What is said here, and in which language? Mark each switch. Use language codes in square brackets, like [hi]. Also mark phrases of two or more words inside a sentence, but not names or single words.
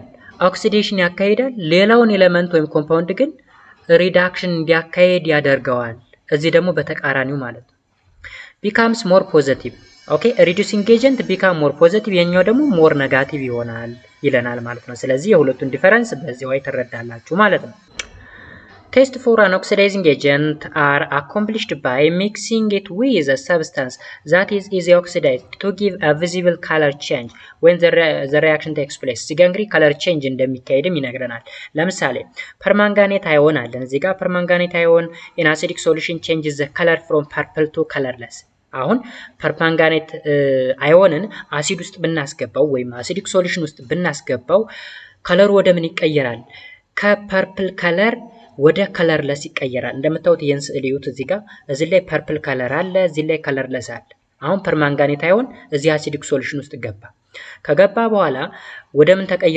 [am] ኦክሲዴሽን ያካሂዳል። ሌላውን ኤሌመንት ወይም ኮምፓውንድ ግን ሪዳክሽን እንዲያካሂድ ያደርገዋል። እዚህ ደግሞ በተቃራኒው ማለት ነው። [en] becomes more positive። [am] ኦኬ [en] reducing agent become more positive፣ [am] የኛው ደግሞ ሞር ኔጋቲቭ ይሆናል ይለናል ማለት ነው። ስለዚህ የሁለቱን ዲፈረንስ በዚህ ወይ ትረዳላችሁ ማለት ነው። [en] Tests for an oxidizing agent are accomplished by mixing it with a substance that is easily oxidized to give a visible color change when the reaction takes place። [am] እዚህ ጋር እንግዲህ [en] color change [am] እንደሚካሄድም ይነግረናል። ለምሳሌ [en] permanganate ion [am] አለን። እዚህ ጋር [en] permanganate ion in acidic solution changes the color from purple to colorless። [am] አሁን [en] permanganate ion [am] አሲድ ውስጥ ብናስገባው ወይም [en] acidic solution [am] ውስጥ ብናስገባው ከለሩ ወደ ምን ይቀየራል? ከፐርፕል ከለር ወደ ከለርለስ ይቀየራል። እንደምታዩት ይሄን ስዕል እዩት። እዚህ ላይ [en] purple color [am] አለ፣ እዚህ ላይ ከለርለስ አለ። አሁን [en] permanganate ion [am] እዚህ [en] acidic solution [am] ውስጥ ገባ። ከገባ በኋላ ወደ ምን ተቀየረ?